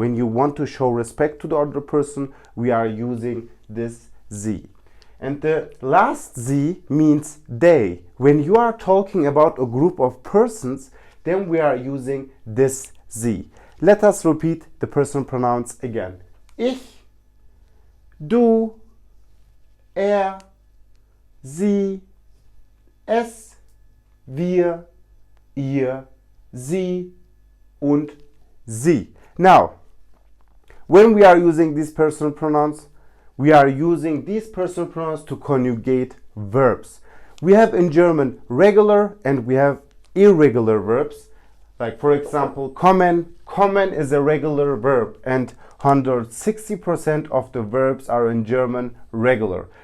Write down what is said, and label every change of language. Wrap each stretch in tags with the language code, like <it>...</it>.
<en>When you want to show respect to the other person, we are using this sie. And the last sie means they. When you are talking about a group of persons, then we are using this sie. Let us repeat the personal pronouns again.</en> <de>Ich, du, sie, es, wir, ihr, sie und sie.</de> <en>Now, when we are using these personal pronouns, we are using these personal pronouns to conjugate verbs. We have in German regular and we have irregular verbs. Like for example, kommen. Kommen is a regular verb and 160% of the verbs are in German regular.</en>